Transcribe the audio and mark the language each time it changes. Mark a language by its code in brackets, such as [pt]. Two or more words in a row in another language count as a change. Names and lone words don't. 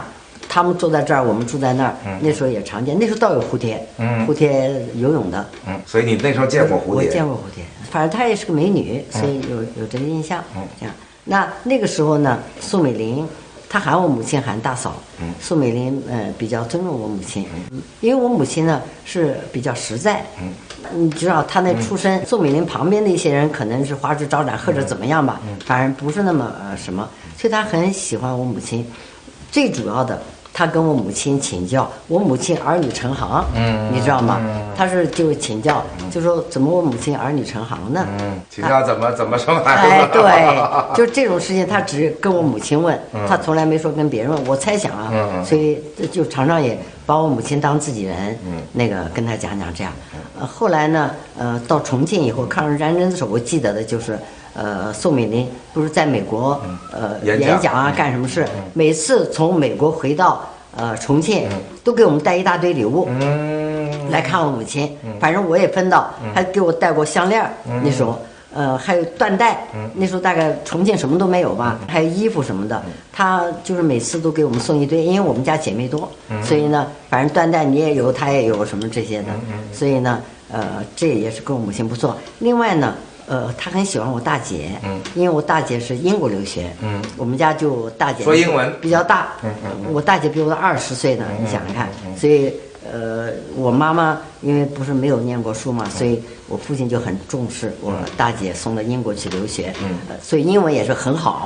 [zh] 他們住在這兒，我們住在那兒。那時候也常見，那時候倒有蝴蝶，蝴蝶游泳的。所以你那時候見過蝴蝶？我見過蝴蝶，反正她也是個美女，所以有這個印象。這樣，那個時候呢，宋美齡，她喊我母親喊大嫂。宋美齡比較尊重我母親，因為我母親呢是比較實在。你知道她那出身，宋美齡旁邊的一些人可能是花枝招展或者怎麼樣吧，反正不是那麼什麼，所以她很喜歡我母親。最主要的，他跟我母親請教，我母親兒女成行，你知道嗎？他是就請教，就說怎麼我母親兒女成行呢？请教怎麼生孩子？对，就這種事情，他只跟我母親問，他從來沒說跟別人問。我猜想啊，所以就常常也把我母親當自己人，那個跟他講這樣。後來呢，到重慶以後，抗日戰爭的時候，我記得的就是。宋美齡不是在美國演講啊，幹什麼事？每次從美國回到重慶，都給我們帶一大堆禮物，來看我母親。反正我也分到，還給我帶過項鏈，那時候還有緞帶，那時候大概重慶什麼都沒有吧，還有衣服什麼的。他就是每次都給我們送一堆，因為我們家姐妹多，所以呢，反正緞帶你也有，他也有什麼這些的，所以呢，這也是跟我母親不錯。另外呢。他很喜歡我大姐，因為我大姐是英國留學，我們家就大姐說英文比較大，我大姐比我20歲呢，你想想看，所以我媽媽因為不是沒有念過書嘛，所以我父親就很重視我大姐送到英國去留學，所以英文也是很好。